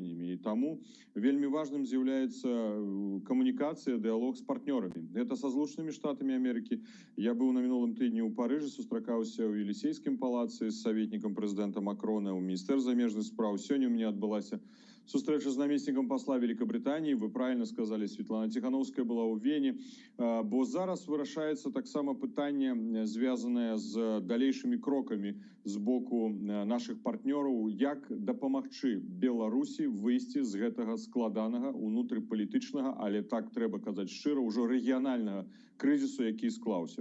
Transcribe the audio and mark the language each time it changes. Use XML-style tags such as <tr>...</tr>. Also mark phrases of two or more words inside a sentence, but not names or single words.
<be>І таму вельмі важным з'яўляецца камунікацыя, дыялог з партнёрамі. Гэта са Злучанымі Штатамі Амерыкі. Я быў на мінулым тыдні ў Парыжы, сустракаўся ў Елісейскім палацы з саветнікам прэзідэнта Макрона, ў міністэрстве замежных спраў. Сёння у мяне адбылася сустрэча з намеснікам пасла Великобритании.</be> <ru>Вы правильно сказали,</ru> <be>Светлана Тихановская была ў Вене. Бо зараз вырашаецца таксама пытанне, звязанае з далейшымі крокамі з боку наших партнёраў, як дапамагчы Беларусі выйсці з гэтага складанага унутрыпалітычнага, але так трэба казаць шчыра, ўжо рэгіянальнага крызісу, які склаўся.</be>